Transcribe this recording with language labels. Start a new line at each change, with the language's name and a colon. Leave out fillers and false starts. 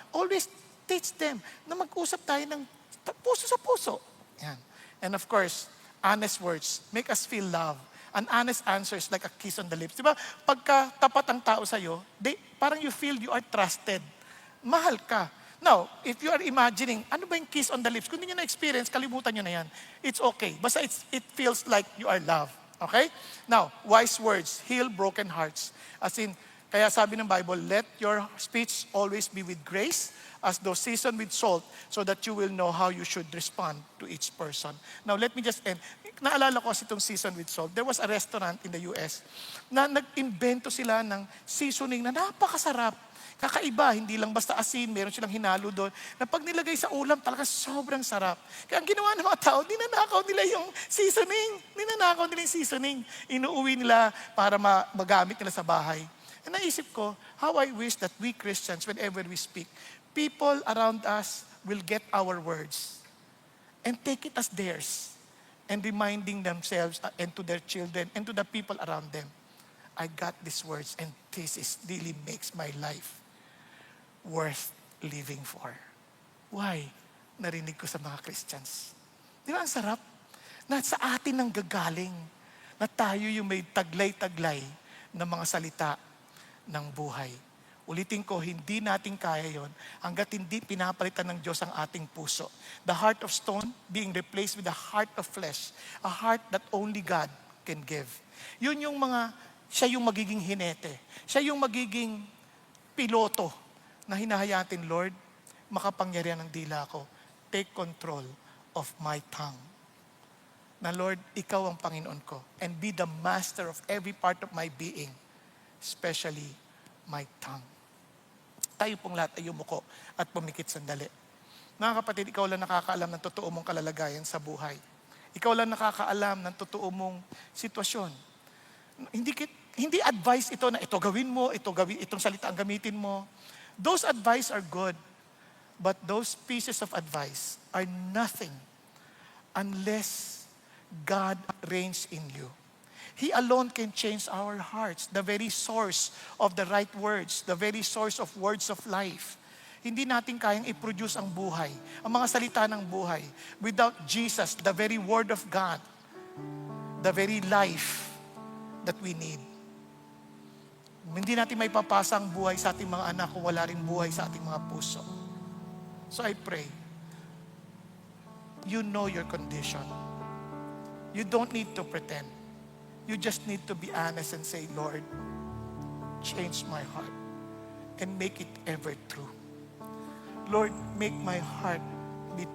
English: Always teach them
Filipino: na mag-usap tayo ng puso sa puso. Yan.
English: And of course, honest words make us feel love. An honest answer is like a kiss on the lips. Di ba?
Filipino: Pagka tapat ang tao sa'yo, parang
English: you feel you are trusted.
Filipino: Mahal ka.
English: Now, if you are imagining,
Filipino: ano ba yung
English: kiss on the lips?
Filipino: Kung hindi nyo na-experience, kalimutan nyo na yan.
English: It's okay. Basta it feels like you are loved. Okay? Now, wise words heal broken hearts. As in,
Filipino: kaya sabi ng
English: Bible, let your speech always be with grace, as though seasoned with salt, so that you will know how you should respond to each person. Now, let me just end.
Filipino: Naalala ko kasi itong
English: seasoned with salt. There was a restaurant in the US
Filipino: na nag-invento sila ng seasoning na napakasarap. Kakaiba, hindi lang basta asin, meron silang hinalo doon, na pag nilagay sa ulam, talaga sobrang sarap. Kaya ang ginawa ng mga tao, ninanakaw nila yung seasoning. Ninanakaw nila yung seasoning. Inuuwi nila para magamit nila sa bahay.
English: And
Filipino: naisip ko,
English: how I wish that we Christians, whenever we speak, people around us will get our words and take it as theirs and reminding themselves and to their children and to the people around them, I got these words and really makes my life worth living for.
Filipino: Why? Narinig ko sa mga Christians. Di ba ang sarap? Na sa atin ang gagaling na tayo yung may taglay-taglay na mga salita ng buhay. Ulitin ko, hindi natin kaya yon hanggat hindi pinapalitan ng Diyos ang ating puso.
English: The heart of stone being replaced with the heart of flesh. A heart that only God can give.
Filipino: Yun yung siya yung magiging hinete. Siya yung magiging piloto na hinahayatin, Lord, makapangyarihan ng dila ko.
English: Take control of my tongue.
Filipino: Na Lord, ikaw ang Panginoon ko.
English: And be the master of every part of my being. Especially my tongue.
Filipino: Tayo pong lahat ay yumuko at pumikit sandali. Mga kapatid, ikaw lang nakakaalam ng totoo mong kalalagayan sa buhay. Ikaw lang nakakaalam ng totoo mong sitwasyon. Hindi advice ito na ito gawin mo, itong salita ang gamitin mo.
English: Those advice are good, but those pieces of advice are nothing unless God reigns in you. He alone can change our hearts, the very source of the right words, the very source of words of life.
Filipino: Hindi natin kayang i-produce ang buhay, ang mga salita ng buhay,
English: without Jesus, the very Word of God, the very life that we need.
Filipino: Hindi natin may papasa ang buhay sa ating mga anak kung wala rin buhay sa ating mga puso.
English: So I pray, you know your condition. You don't need to pretend. You just need to be honest and say, Lord, change my heart and make it ever true. Lord, make my heart be